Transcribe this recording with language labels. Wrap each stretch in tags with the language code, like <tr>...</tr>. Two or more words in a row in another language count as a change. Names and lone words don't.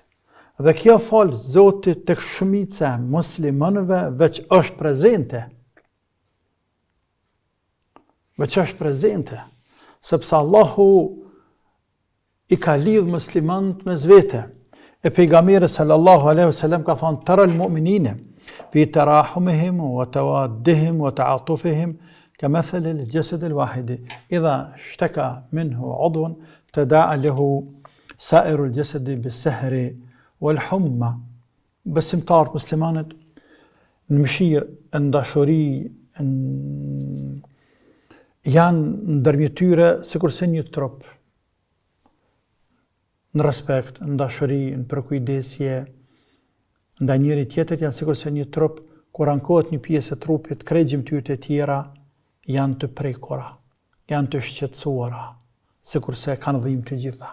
<sq>Dhe kjo falë Zotit tek shumica e muslimanëve veç është prezente. Veç është prezente, sepse Allahu i ka lidh muslimanët me zvete. E pejgamberi</sq> <ar>صلى الله عليه وسلم</ar> <sq>ka thënë</sq> <ar>ترى المؤمنين في تراحمهم وتوادهم وتعاطفهم كمثل الجسد الواحد إذا اشتكى منه عضوا تداعى له سائر الجسد بالسهر والحمى.</ar> <sq>Besimtarët muslimanët në mëshirë, në dashuri, janë ndërmjet tyre sikurse një trup. Në respekt, në dashuri, në përkujdesje, ndaj njëri tjetrit janë sikurse një trup, kur ankohet një pjesë e trupit, krejt gjymtyrët e tjera janë të prekura, janë të shqetësuara, sikurse kanë dhimbje të gjitha.</sq>